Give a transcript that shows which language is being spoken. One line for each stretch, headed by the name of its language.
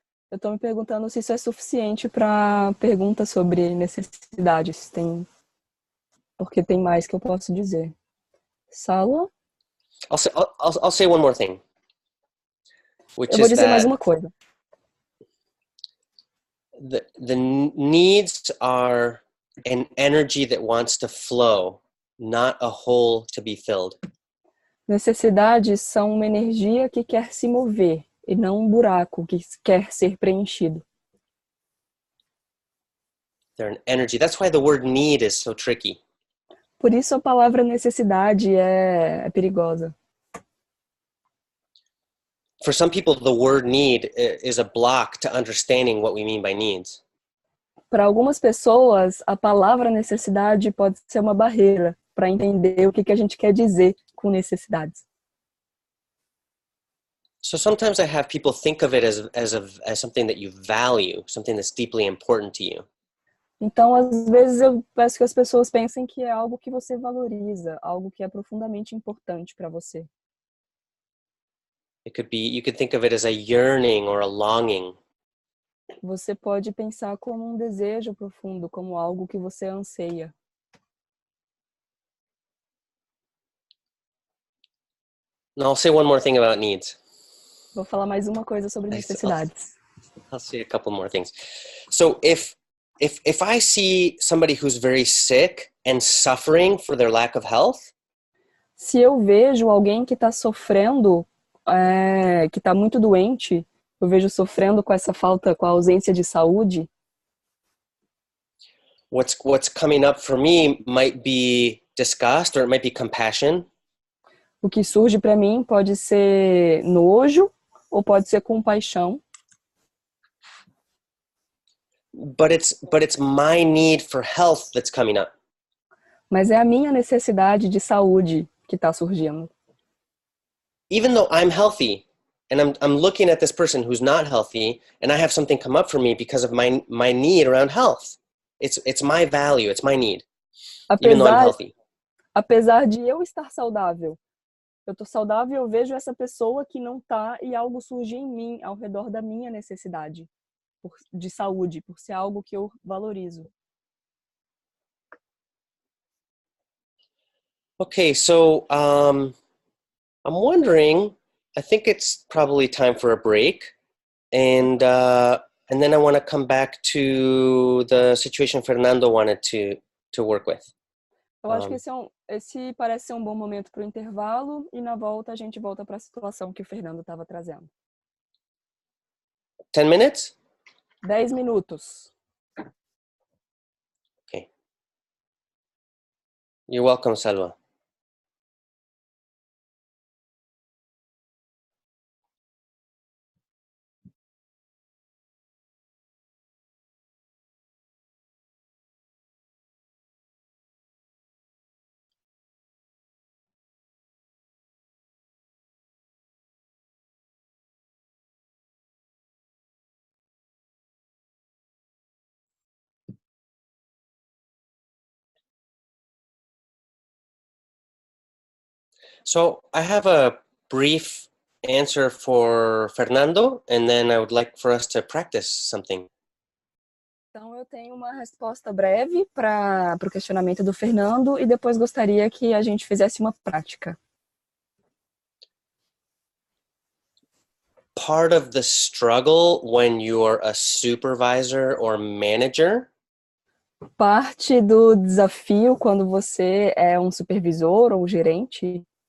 Portuguese: Eu estou me perguntando se isso é suficiente para pergunta sobre necessidades. Porque tem mais que eu posso dizer. Sala?
English: I'll say one more thing.
Portuguese: Eu vou dizer mais uma coisa.
English: The needs are an energy that wants to flow, not a hole to be filled.
Portuguese: Necessidades são uma energia que quer se mover e não um buraco que quer ser preenchido.
English: They're an energy. That's why the word need is so tricky.
Portuguese: Por isso a palavra necessidade é perigosa.
English: For some people, the word need is a block to understanding what we mean by needs.
Portuguese: Para algumas pessoas, a palavra necessidade pode ser uma barreira para entender o que a gente quer dizer com necessidades.
English: So sometimes I have people think of it as something that you value, something that's deeply important to you.
Portuguese: Então, às vezes eu peço que as pessoas pensem que é algo que você valoriza, algo que é profundamente importante para você.
English: It could be, you could think of it as a yearning or a longing.
Portuguese: Você pode pensar como um desejo profundo, como algo que você anseia.
English: And I'll say one more thing about needs.
Portuguese: Vou falar mais uma coisa sobre necessidades.
English: I'll say a couple more things. So if I see somebody who's very sick and suffering for their lack of health,
Portuguese: se eu vejo alguém que está sofrendo, que está muito doente, eu vejo sofrendo com essa falta, com a ausência de saúde,
English: what's coming up for me might be disgust or it might be compassion.
Portuguese: O que surge para mim pode ser nojo ou pode ser compaixão.
English: But it's my need for health that's coming up.
Portuguese: Mas é a minha necessidade de saúde que está surgindo.
English: Even though I'm healthy and I'm looking at this person who's not healthy and I have something come up for me because of my need around health. It's my value, it's my need. Even though I'm healthy.
Portuguese: Apesar de eu estar saudável, eu estou saudável, eu vejo essa pessoa que não está e algo surge em mim ao redor da minha necessidade de saúde, por ser algo que eu valorizo.
English: Okay, so I'm wondering, I think it's probably time for a break, and then I want to come back to the situation Fernando wanted to work with.
Portuguese: Eu acho que esse parece ser um bom momento para o intervalo e na volta a gente volta para a situação que o Fernando estava trazendo.
English: 10 minutes?
Portuguese: 10 minutos.
English: Okay. You're welcome, Salwa. So I have a brief answer for Fernando, and then I would like for us to practice something.
Portuguese: Então eu tenho uma resposta breve para o questionamento do Fernando e depois gostaria que a gente fizesse uma prática.
English: Part of the struggle when you're a supervisor or manager
Portuguese: Parte do desafio quando você é um supervisor ou gerente